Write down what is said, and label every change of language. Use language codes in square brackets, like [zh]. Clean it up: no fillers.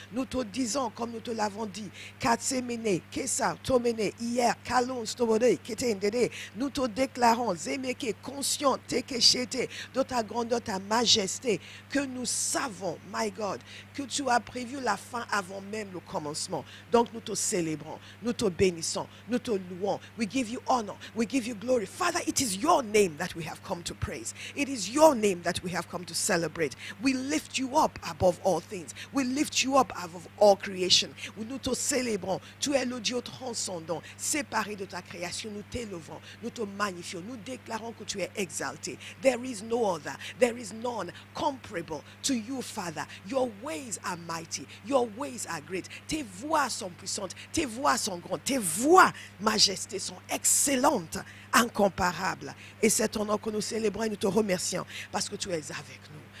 [fr] Nous te disons, comme nous te l'avons dit, Katsemene, Kesa, Tomene, hier, Kalon, Stobode, Ketendede, nous te déclarons, Zemeke, conscient, Tekeshete, de ta grandeur, ta majesté, que nous savons, [en] my God, [fr] que tu as prévu la fin avant même le commencement. Donc nous te célébrons, nous te bénissons, nous te louons. [en] We give you honor, we give you glory. Father, it is your name that we have come to praise. It is your name that we have come to celebrate. We lift you up above all things. We lift you up above all creation. [fr] Nous te célébrons. Tu es le Dieu transcendant, séparé de ta création. glorifions, nous t'élevons, nous te magnifions, nous déclarons que tu es exalté. [en] There is no other, there is none comparable to you, Father. Your ways are mighty, your ways are great. [fr] Tes voix sont puissantes, tes voix sont grandes, tes voix, majesté, sont excellentes, incomparables. Et c'est ton nom que nous célébrons et nous te remercions parce que tu es avec nous.